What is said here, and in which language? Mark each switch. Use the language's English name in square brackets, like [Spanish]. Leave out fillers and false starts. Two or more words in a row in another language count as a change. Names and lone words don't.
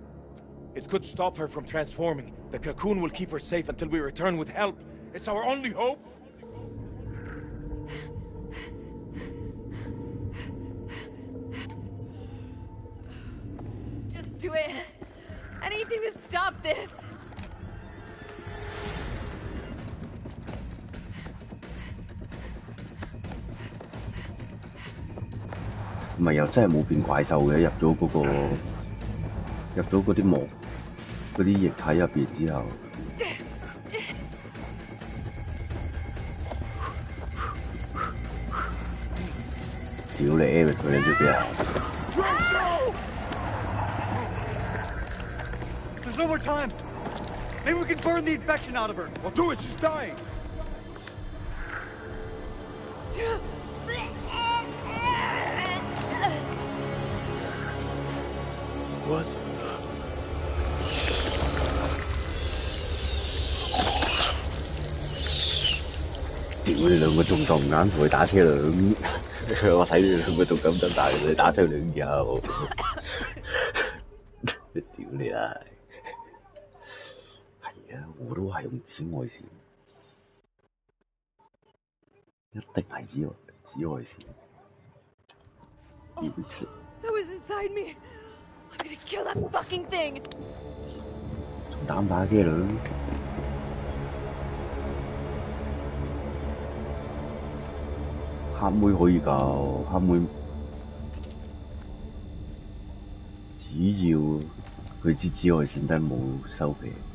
[English] It could stop her from transforming. The cocoon will keep her safe until we return with help. It's our only hope. Just do it. Anything to stop this. [Cantonese] 唔係又真係冇變怪獸嘅，入咗嗰啲膜嗰啲液體入邊之後，屌你 Eric 佢你知唔知啊？ [English] There's no more time. Maybe we can burn the infection out of her. Well, do it. She's dying. What? [Cantonese] 屌你兩個仲咁啱同佢打車輪，我睇你兩個仲咁得大，你打車輪又，屌你啊！係啊，我都係用紫外線，一定係紫外線。 [English] That was inside me. I'm gonna kill that fucking thing. [Cantonese] 仲打唔打機輪？黑妹可以救，黑妹要佢支紫外線燈冇收皮。